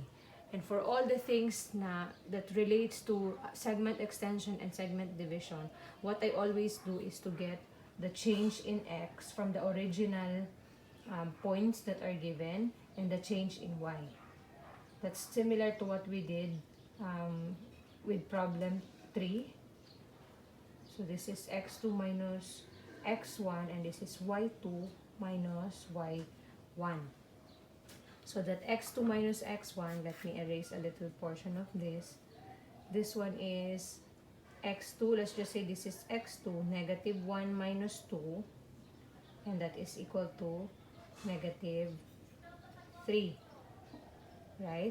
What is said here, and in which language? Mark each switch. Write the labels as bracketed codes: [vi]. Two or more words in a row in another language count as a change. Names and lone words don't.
[en] And for all the things that relates to segment extension and segment division, what I always do is to get the change in X from the original points that are given and the change in Y. That's similar to what we did with problem 3. So this is x2 minus x1, and this is y2 minus y1. So that x2 minus x1, let me erase a little portion of this. This one is x2, let's just say this is x2, negative 1 minus 2, and that is equal to negative 3, right?